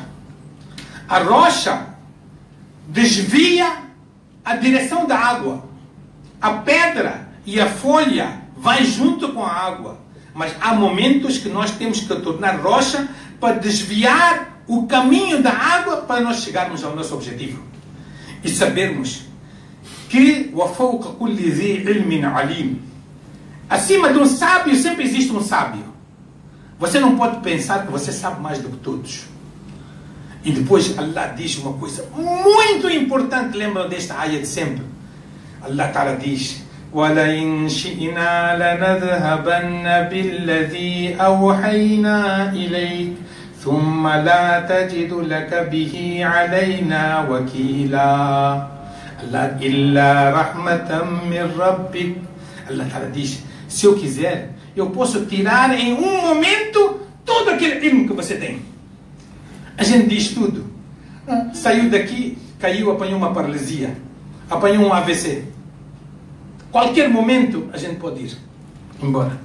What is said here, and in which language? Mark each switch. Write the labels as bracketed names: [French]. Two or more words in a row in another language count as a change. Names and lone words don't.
[Portuguese] A rocha desvia a direção da água. A pedra e a folha vai junto com a água. Mas há momentos que nós temos que tornar rocha para desviar o caminho da água para nós chegarmos ao nosso objetivo. E sabermos que [Arabic] وَفَوْقَ كُلِّ ذِي عِلْمٍ عَلِيمٍ, [Portuguese] acima de um sábio sempre existe um sábio. Você não pode pensar que você sabe mais do que todos. E depois Allah diz uma coisa muito importante, lembram desta ayat sempre. [Arabic] الله تعالى [Portuguese] diz: [Arabic] وَلَئِنْ شِئْنَا لَنَذْهَبَنَّ بِالَّذِي أَوْحَيْنَا إِلَيْكَ ثُمَّ لَا تَجِدُ لَكَ بِهِ عَلَيْنَا وَكِيلًا إِلَّا رَحْمَةً مِّن رَبِّكَ. الله تعالى [Portuguese] diz: se eu quiser, eu posso tirar em um momento todo aquele ilmo que você tem. A gente diz tudo. Saiu daqui, caiu, apanhou uma paralisia, apanhou um AVC. Qualquer momento a gente pode ir embora.